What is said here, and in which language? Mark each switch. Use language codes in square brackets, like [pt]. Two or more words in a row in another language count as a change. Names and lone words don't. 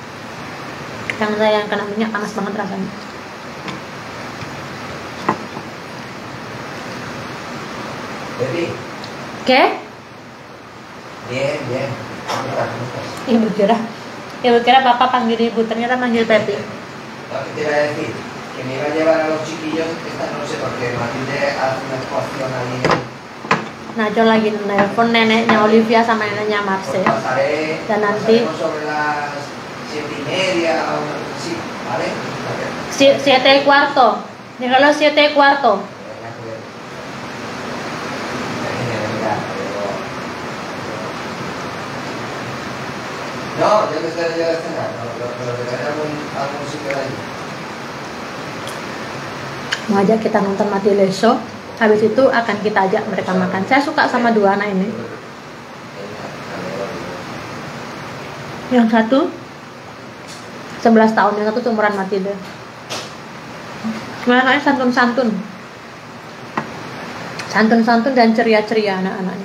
[id] Yang saya yang kena minyak panas banget rasanya. Baby, Oke? [es] bien, bien. [id] Ibu kira papa panggil ibu, ternyata manggil Pepi. [es] Lo que te iba a decir, que me iba a llevar a los chiquillos esta noche porque Matilde hace una actuación ahí [id] Najwa lagi nelpon neneknya Olivia sama neneknya [es] pues Marcel. pasaré, [id] Dan nanti [es] pasaremos sobre las 7:30 o una cosa así, ¿vale? 7:15. Déjalo 7:15. No, yo que estoy ya de cenar, lo dejaré algún sitio de allí. [id] Mau ajak kita nonton Matilda Show. Habis itu akan kita ajak mereka makan. Saya suka sama dua anak ini. Yang satu 11 tahun, yang satu seumuran Matilda. Anaknya santun dan ceria-ceria anak-anaknya.